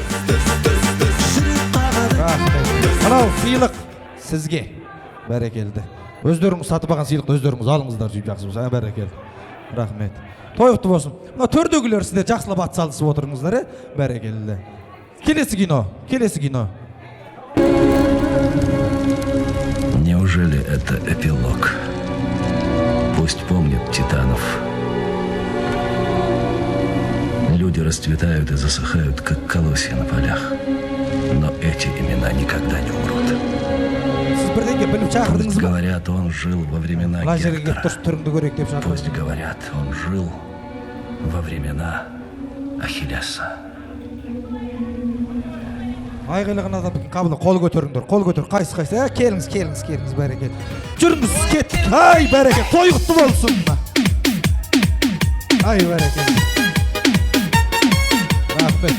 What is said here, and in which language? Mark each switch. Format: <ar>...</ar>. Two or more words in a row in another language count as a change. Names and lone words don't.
<kk>Мынау сыйлық сізге. Бәрекелді. Өздеріңіз сатып алған сыйлықты өздеріңіз алыңыздар, жүйіп жақсы болса. Бәрекелді. Рахмет. Той құтты болсын. Мына төрдегілер сіздер жақсылап ат салысып отырыңыздар, бәрекелді. Келесі кино.</kk> <ru>Неужели это эпилог? Пусть помнят титанов. Люди расцветают и засыхают, как колосья на полях. Но эти имена никогда не умрут. Пусть говорят, он жил во времена Гектора. Пусть говорят, он жил во времена Ахиллеса.</ru> <kk>Айғайлаған адам қабылы қол көтеріңдер, қайсы. Келіңіз, бәрекелді. Жүріңіз, кеттік. Ай, бәрекелді, той құтты болсын. Ай, бәрекелді. Рахмет.</kk>